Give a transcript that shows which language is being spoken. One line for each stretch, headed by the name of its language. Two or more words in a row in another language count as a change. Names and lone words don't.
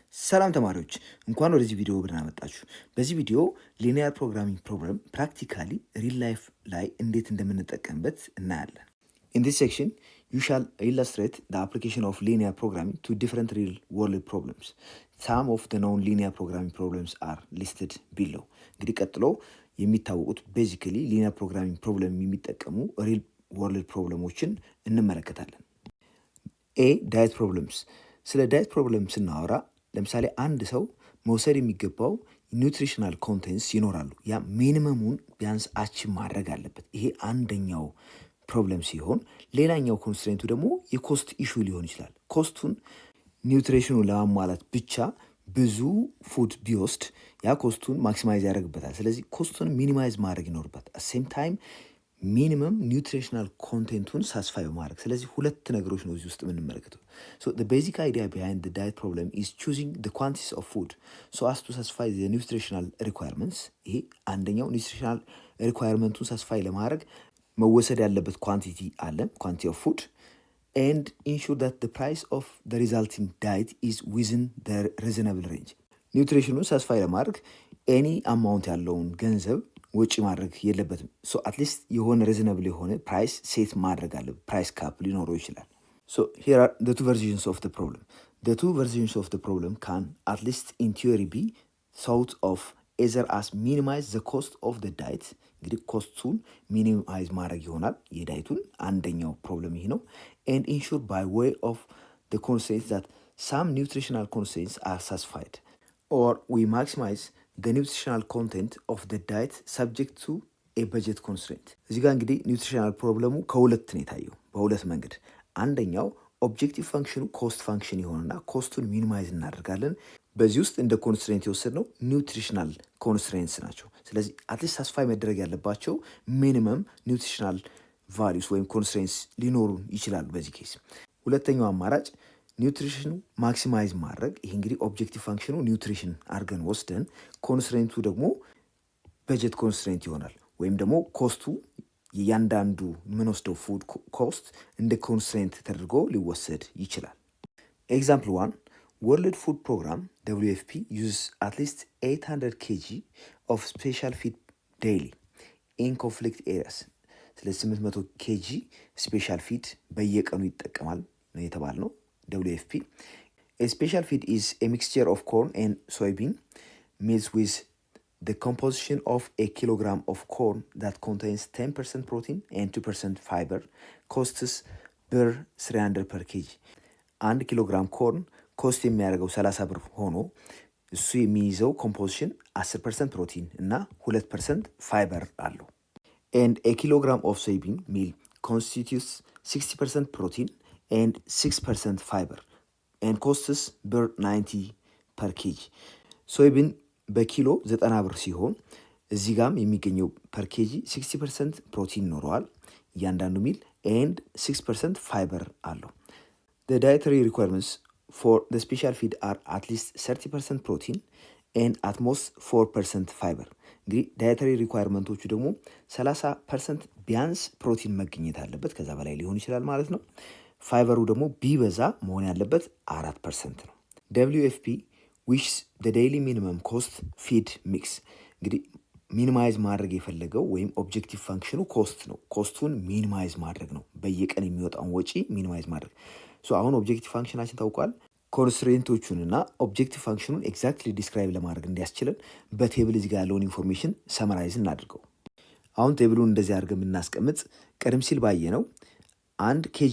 Amharic: ሰላም ተማሪዎች እንኳን ወደዚህ ቪዲዮ ብናመጣችሁ። በዚህ ቪዲዮ
English: linear programming problem practically real life
Amharic: ላይ እንዴት እንደምንጠቀምበት እናያለን።
English: In this section, you shall illustrate the application of linear programming to different real world problems. Some of the known linear programming problems are listed below.
Amharic: እንግዲህ ቀጥሎ የሚታወቁት
English: basically linear programming problem
Amharic: የሚጠቀሙ
English: real world
Amharic: ፕሮብለሞችን እንመለከታለን።
English: diet problems።
Amharic: ስለ
English: diet problem
Amharic: ስናወራ ለምሳሌ አንድ ሰው መውሰድ የሚገባው
English: nutritional contents
Amharic: ይኖራሉ። ያ ሚኒመሙን ቢያንስ አቺቭ ማድረግ አለበት። ይሄ አንደኛው ፕሮብለም ሲሆን፣ ሌላኛው ኮንስትሬንቱ ደግሞ የኮስት ኢሹ ሊሆን ይችላል። ኮስቱን ኒውትሪሽኑን ለማሟላት ብቻ ብዙ ፉድ ቢወስድ ያ ኮስቱን ማክሲማይዝ ያደርግበታል። ስለዚህ ኮስቱን ሚኒማይዝ ማድረግ ይኖርበታል።
English: same time minimum nutritional
Amharic: ኮንቴንቱን ሳስፋይ በማድረግ። ስለዚህ ሁለት ነገሮች ነው እዚህ ውስጥ የምንመለከተው። ሶ
English: the basic idea behind the diet problem is choosing the quantities of food so as to satisfy the nutritional requirements.
Amharic: ይሄ አንደኛው ኒውትሪሽናል ሪኳየርመንቱን ሳስፋይ ለማድረግ መወሰድ ያለበት ኳንቲቲ አለ፣
English: quantity of food and ensure that the price of the resulting diet is within the reasonable range.
Amharic: ኒውትሪሽኑን ሳስፋይ ለማድረግ
English: any amount
Amharic: ያለውን ገንዘብ ወጪ ማድረግ የለበትም። ሶ አትሊስት የሆነ ሪዝነብል የሆነ ፕራይስ ሴት ማድረግ አለ። ፕራይስ ካፕ ሊኖረው ይችላል።
English: so here are the two versions of the problem. The two versions of the problem can at least in theory be thought of either as minimize the cost of the diet.
Amharic: እንግዲህ ኮስቱን ሚኒማይዝ ማድረግ ይሆናል የዳይቱን። አንደኛው ፕሮብለም ይሄ ነው።
English: and ensure by way of the constraints that some nutritional constraints are satisfied, or we maximize the nutritional content of the diet subject to a budget constraint.
Amharic: እዚህ ጋር እንግዲህ ኒውትሪሽናል ፕሮብለሙ ከሁለት ነው የታየው፣ በሁለት መንገድ። አንደኛው ኦብጀክቲቭ ፋንክሽኑ
English: cost function
Amharic: ይሆንና ኮስቱን ሚኒማይዝ እናደርጋለን። በዚህ ውስጥ እንደ ኮንስትሬንት የወሰድነው
English: nutritional constraints
Amharic: ናቸው። ስለዚህ አትሊስት ሳስፋይ መደረግ ያለባቸው
English: minimum nutritional values
Amharic: ወይም ኮንስትሬንትስ ሊኖሩ ይችላሉ በዚህ ኬስ። ሁለተኛው አማራጭ ኒውትሪሽኑ ማክሲማይዝ ማድረግ። ይሄ እንግዲህ ኦብጀክቲቭ ፋንክሽኑ ኒውትሪሽን አድርገን ወስደን ኮንስትሬንቱ ደግሞ በጀት ኮንስትሬንት ይሆናል። ወይም ደግሞ ኮስቱ የእያንዳንዱ የምንወስደው ፉድ ኮስት እንደ ኮንስትሬንት ተደርጎ ሊወሰድ ይችላል። ኤግዛምፕል 1
English: World Food Program WFP uses at least 800 kg of special feed daily in conflict areas.
Amharic: ስለዚህ 800 kg
English: special feed
Amharic: በየቀኑ ይጠቀማል ነው የተባልነው WFP.
English: A special feed is a mixture of corn and soybean mixed with the composition of a kilogram of corn that contains 10% protein and 2% fiber. Costs ብር 300 per kg.
Amharic: 1 ኪሎግራም ኮርን ኮስት የሚያደርገው 30 ብር ሆኖ እሱ የሚይዘው ኮምፖዚሽን 10% ፕሮቲን እና 2% ፋይበር አለው።
English: and a kilogram of soybean meal constitutes 60% protein and 6% fiber and costs ብር 90 per kg.
Amharic: ሶይቢን በኪሎ 90 ብር ሲሆን እዚህ ጋም የሚገኘው ፐር ኬጂ 60% ፕሮቲን ኖረዋል እያንዳንዱ ሚል
English: and 6%
Amharic: ፋይበር አለው።
English: The dietary requirements for the special feed are at least 30% protein and at most 4% fiber.
Amharic: እንግዲህ ዳይተሪ ሪኳየርመንቶቹ ደግሞ 30% ቢያንስ ፕሮቲን መገኘት አለበት፣ ከዛ በላይ ሊሆን ይችላል ማለት ነው። ፋይበሩ ደግሞ ቢበዛ መሆን ያለበት 4% ነው።
English: WFP wishes the daily minimum cost feed mix.
Amharic: እንግዲህ ሚኒማይዝ ማድረግ የፈለገው ወይም ኦብጀክቲቭ ፋንክሽኑ ኮስት ነው። ኮስቱን ሚኒማይዝ ማድረግ ነው፣ በየቀን የሚወጣውን ወጪ ሚኒማይዝ ማድረግ። ሶ አሁን ኦብጀክቲቭ ፋንክሽናችን ታውቋል። ኮንስትሬንቶቹንና ኦብጀክቲቭ ፋንክሽኑን ኤግዛክትሊ ዲስክራይብ ለማድረግ እንዲያስችለን በቴብል እዚህ ጋር ያለውን ኢንፎርሜሽን ሰመራይዝ እናድርገው። አሁን ቴብሉን እንደዚህ አድርገን የምናስቀምጥ ቀደም ሲል ባየነው 1 ኬጂ